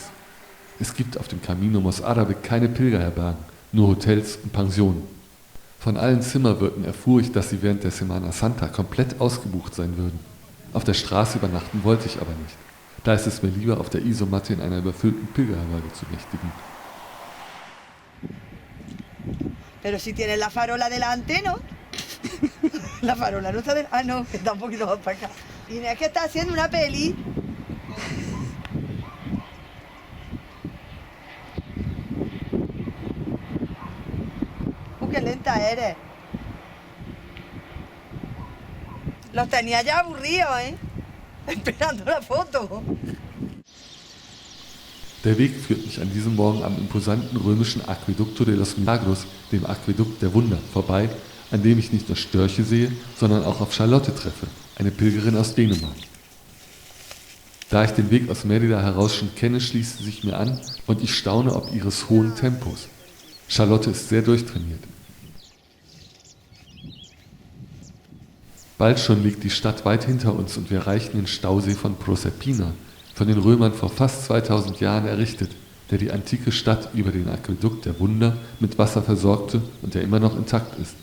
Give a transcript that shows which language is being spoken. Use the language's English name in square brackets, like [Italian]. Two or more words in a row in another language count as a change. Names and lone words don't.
[German] Es gibt auf dem Camino Mozárabe keine Pilgerherbergen, nur Hotels und Pensionen. Von allen Zimmerwirten erfuhr ich, dass sie während der Semana Santa komplett ausgebucht sein würden. Auf der Straße übernachten wollte ich aber nicht. Da ist es mir lieber, auf der Isomatte in einer überfüllten Pilgerherberge zu nächtigen. [Spanish] Pero si tiene la farola delante, ¿no? La farola no está delante. Ah, no, que está un poquito más para acá. Y es que está haciendo una peli. Qué lenta eres. Los tenía ya aburridos, Esperando la Foto. [German] Der Weg führt mich an diesem Morgen am imposanten römischen Aqueducto de los Milagros, dem Aquädukt der Wunder, vorbei, an dem ich nicht nur Störche sehe, sondern auch auf Charlotte treffe, eine Pilgerin aus Dänemark. Da ich den Weg aus Mérida heraus schon kenne, schließt sie sich mir an und ich staune ob ihres hohen Tempos. Charlotte ist sehr durchtrainiert. Bald schon liegt die Stadt weit hinter uns und wir erreichen den Stausee von Proserpina, von den Römern vor fast 2000 Jahren errichtet, der die antike Stadt über den Aquädukt der Wunder mit Wasser versorgte und der immer noch intakt ist.